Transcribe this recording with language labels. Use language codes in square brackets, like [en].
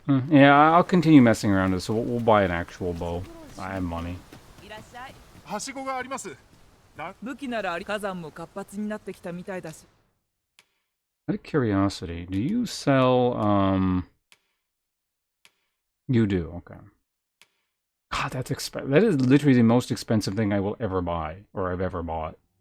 [en] Yeah, I'll continue messing around with it, so we'll buy an actual bow. I have money. [ja] はしごがあります。武器なら火山も活発になってきたみたいだし。 [en] Out of curiosity, do you sell, You do, okay. God, that's expensive. That is literally the most expensive thing I will ever buy, or I've ever bought.